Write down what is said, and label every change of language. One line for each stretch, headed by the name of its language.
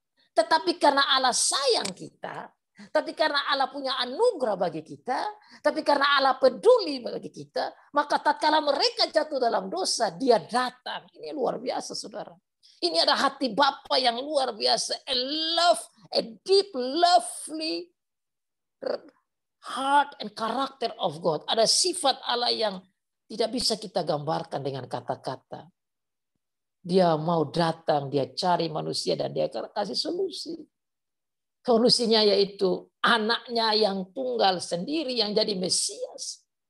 Indonesian: Tetapi karena Allah sayang kita, tapi karena Allah punya anugerah bagi kita, tapi karena Allah peduli bagi kita, maka tatkala mereka jatuh dalam dosa, Dia datang. Ini luar biasa, saudara. Ini ada hati Bapa yang luar biasa.
English: A deep, lovely heart and character of God.
Indonesian: Ada sifat Allah yang tidak bisa kita gambarkan dengan kata-kata. Dia mau datang, dia cari manusia, dan dia kasih solusi. Solusinya yaitu anaknya yang tunggal sendiri yang jadi Mesias.